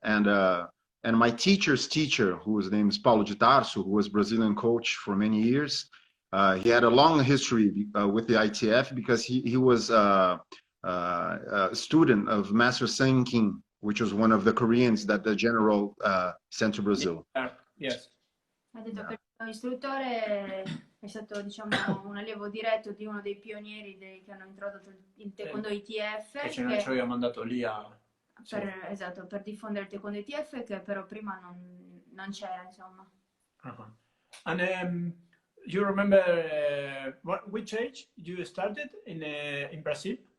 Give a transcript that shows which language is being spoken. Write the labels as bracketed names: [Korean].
[English] And my teacher's teacher, whose name is Paulo de Tarso, who was Brazilian coach for many years, he had a long history with the ITF because he was a student of Master Sang Kim, which was one of the Koreans that the general sent to Brazil. Yes. [Italian] Ha detto che l'istruttore è stato, diciamo, un allievo diretto di uno dei pionieri che hanno introdotto il taekwondo ITF. E ce l'ha mandato lì esatto, per diffondere il taekwondo ITF, che però prima non c'era, insomma. [English] And you remember which age you started in Brazil?